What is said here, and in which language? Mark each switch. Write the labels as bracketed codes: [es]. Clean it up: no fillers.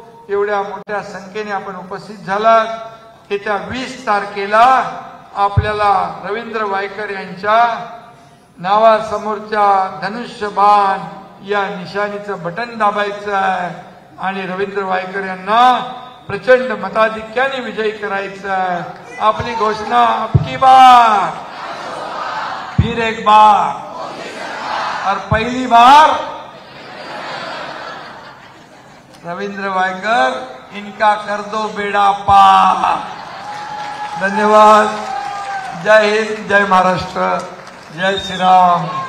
[mr] एवढ्या मोठ्या संख्येने आपण उपस्थित झालात. येत्या 20 तारखेला आपल्याला रवींद्र वायकर यांच्या नावासमोरच्या धनुष्यबाण या निशाणीचं बटन दाबायचं आहे आणि रवींद्र वायकर यांना प्रचंड मताधिक्याने विजयी करायचं आहे. आपली घोषणा [hi] अबकी बार, फिर एक बार और पहली बार रवींद्र वायकर, इनका कर दो बेड़ा पार. [mr] धन्यवाद. जय हिंद, जय महाराष्ट्र, जय श्री राम.